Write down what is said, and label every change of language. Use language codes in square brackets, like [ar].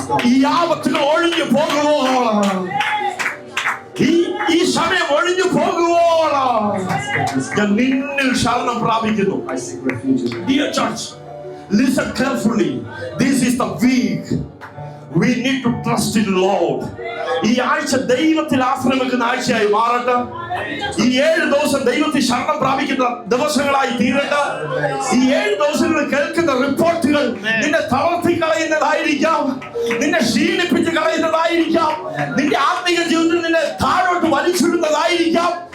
[ml] ഈ ആപത്തുകൾ ഒഴിഞ്ഞു പോകുവോളം, ഈ സമയം ഒഴിഞ്ഞു പോകുവോളം ഞാൻ നിന്നിൽ ശരണം പ്രാപിക്കുന്നു. [en] Dear church, listen carefully. This is the week we need to trust in Lord. [ml] ഈ ആഴ്ച ദൈവത്തിൽ ആശ്രയിക്കുന്ന ആഴ്ചയായി മാറട്ടെ. ഈ 7 ദിവസം ദൈവത്തിൽ ശരണം പ്രാപിക്കുന്ന ദിവസങ്ങളായി തീരട്ടെ. ഈ 7 ദിവസങ്ങളിൽ കേൾക്കുന്ന റിപ്പോർട്ടുകൾ നിന്നെ തളർത്തി കളയുന്നതായിരിക്കാം, നിന്നെ ക്ഷീണിപ്പിച്ച് കളയുന്നതായിരിക്കാം, നിന്റെ ആത്മീയ ജീവിതത്തിൽ നിന്നെ താഴോട്ട് വലിച്ചിടുന്നതായിരിക്കാം.